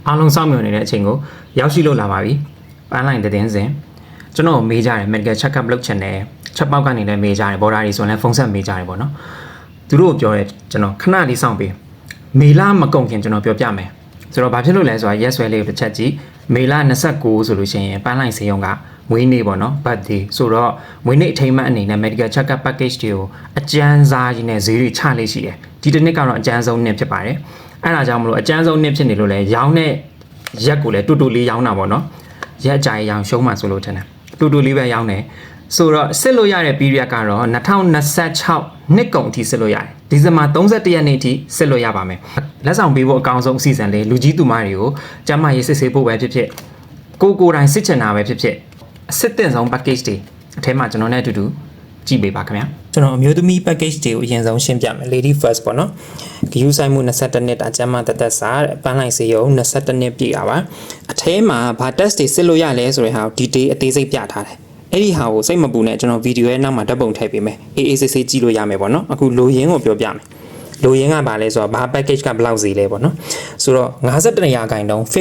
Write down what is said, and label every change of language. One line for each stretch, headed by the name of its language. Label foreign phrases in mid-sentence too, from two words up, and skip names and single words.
Burmese: အားလုံးစောင့်မျှော်နေတဲ့အချိန်ကိုရောက်ရှိလို့လာပါပြီပန်းလိုက်တဲ့တင်စဉ်ကျွန်တော်မေးကြတယ်
English: medical check up
Burmese: လုပ်ချင်တယ်ချက်ပေါက်ကနေလည်းမေးကြတယ် border တွေဆိုရင်လည်းဖုန်းဆက်မေးကြတယ် ပေါ့နော်သူတို့ပြောရဲကျွန်တော်ခဏလေးစောင့်ပေးမေလမကုန်ခင်ကျွန်တော်ပြောပြမယ်ဆိုတော့ဘာဖြစ်လို့လဲဆိုတာ yes ဆွဲလေးကိုတစ်ချက်ကြည့်မေလ29ဆိုလို့ရှိရင်ပန်းလိုက်ဆေးရုံကမွေးနေ့ပေါ့နော် birthday ဆိုတော့မွေးနေ့အထိမ်းအမှတ်အနေနဲ့
English: medical check up package
Burmese: တွေကိုအကျန်းစားကြီးနဲ့ဈေးတွေချလေးရှိတယ်ဒီတစ်နှစ်ကတော့အကျန်းဆုံးနှစ်ဖြစ်ပါတယ်အဲ့ဒါကြောင့်မလို့အကျန်းဆုံးနှစ်ဖြစ်နေလို့လဲရောင်းတဲ့ရက်ကိုလည်းတူတူလေးရောင်းတာပေါ့နော်ရက်ကြိုင်ရောင်းရှုံးမှဆိုလို့ထင်တယ်တူတူလေးပဲရောင်းတယ်ဆိုတော့စစ်လို့ရတဲ့ period ကတော့ 2026နှစ်ကုန်အထိစစ်လို့ရတယ်ဒီဇင်ဘာ31ရက်နေ့အထိစစ်လို့ရပါမယ်လက်ဆောင်ပေးဖို့အကောင်းဆုံးအစီအစဉ်လေးလူကြီးသူမတွေကိုကျန်းမာရေးစစ်ဆေးဖို့ပဲဖြစ်ဖြစ်ကိုတိုင်း စစ်ချင်တာပဲဖြစ်ဖြစ်အစစ်တင်ဆုံး package တွေအထဲမှာကျွန်တော်နဲ့အတူတူကြည့်ပေးပါခင်ဗျာကျွန်တော်အမျိုးသမီး package တွေကိုအရင်ဆုံးရှင်းပြမယ်
English: lady first
Burmese: ပေါ့နော်ဂယူဆိုင်မှု22နှစ်တာကျန်းမာသက်စာပန်းလိုက်စေရုံ22နှစ်ပြည့်တာပါအထဲမှာဘာ test တွေစစ်လို့ရလဲဆိုတဲ့ဟာ detail အသေးစိတ်ပြထားတယ်အဲ့ဒီဟာကိုစိတ်မပူနဲ့ကျွန်တော်ဗီဒီယိုရဲ့နောက်မှာဓာတ်ပုံထည့်ပေးမယ်အေးအေးဆေးဆေးကြည့်လို့ရမယ်ပေါ့နော်အခုလိုရင်းကိုပြောပြမယ်လိုရင်းကဘာလဲဆိုတော့ဘာ package ကဘယ်လောက်ဈေးလဲပေါ့နော်ဆိုတော့51%တုန်း